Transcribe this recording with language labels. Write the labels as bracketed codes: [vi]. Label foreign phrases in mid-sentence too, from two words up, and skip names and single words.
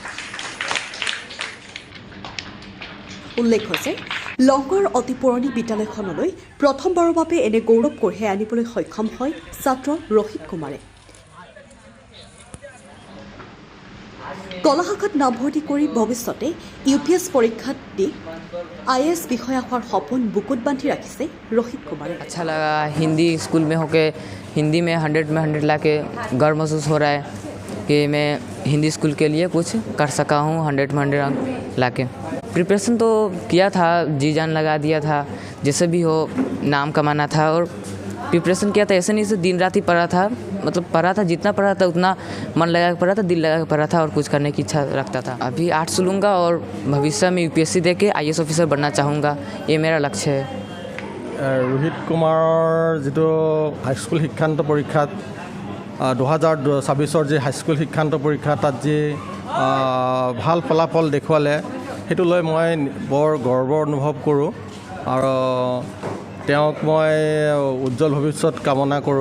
[as] উল্লেখ হৈছে লংকাৰ অতি পুৰণি বিদ্যালয়খনলৈ প্ৰথমবাৰৰ বাবে এনে গৌৰৱ কঢ়িয়াই আনিবলৈ সক্ষম হয় ছাত্ৰ ৰোহিত কুমাৰে। কলা শাখাত নামভৰ্তি কৰি ভৱিষ্যতে UPS পৰীক্ষাত দি IAS বিষয়া হোৱাৰ সপোন বুকুত বান্ধি ৰাখিছে ৰোহিত কুমাৰে। [hi] अच्छा लगा हिंदी स्कूल में होके हिंदी में 100 में 100 लाके गर्व महसूस हो रहा है कि मैं हिंदी स्कूल के लिए कुछ कर सका हूँ 100 में 100 अंक लाके। प्रिपरेशन तो किया था, जी जान लगा दिया था, जैसे भी हो नाम कमाना था और प्रिपरेशन किया था। ऐसे नहीं से दिन रात ही पढ़ा था, मतलब पढ़ा था, जितना पढ़ा था उतना मन लगा के पढ़ा था, दिल लगा के पढ़ा था और कुछ करने की इच्छा रखता था। अभी आर्ट्स लूँगा और भविष्य में UPSC दे के IAS ऑफिसर बनना चाहूँगा, ये मेरा लक्ष्य है। [as] ৰোহিত কুমাৰৰ যিটো হাইস্কুল শিক্ষান্ত পৰীক্ষাত 2026ৰ যি হাইস্কুল শিক্ষান্ত পৰীক্ষা তাত যি ভাল ফলাফল দেখুৱালে সেইটো লৈ মই বৰ গৰ্ব অনুভৱ কৰোঁ আৰু তেওঁক মই উজ্জ্বল ভৱিষ্যত কামনা কৰোঁ।